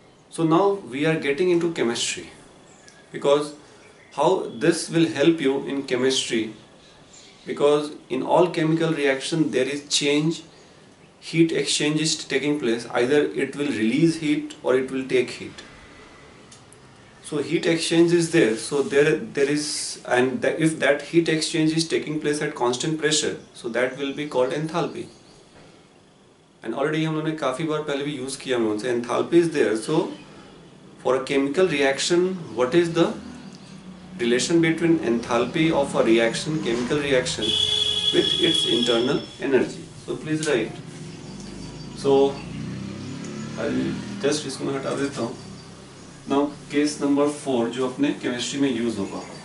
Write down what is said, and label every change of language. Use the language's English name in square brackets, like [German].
[English] So now we are getting into chemistry, because how this will help you in chemistry, because in all chemical reaction there is change, heat exchange is taking place. Either it will release heat or it will take heat. So heat exchange is there. So there is, and if that heat exchange is taking place at constant pressure, so that will be called enthalpy. [Hindi] And already हम लोगों ने काफी बार पहले भी use किया हमने, [English] enthalpy is there. So for a chemical reaction, what is the relation between enthalpy of a reaction, chemical reaction, with its internal energy? So please write. So I'll just [Hindi] इसको मैं हटा देता हूँ. [English] Now case number 4 [Hindi] जो अपने chemistry में use होगा.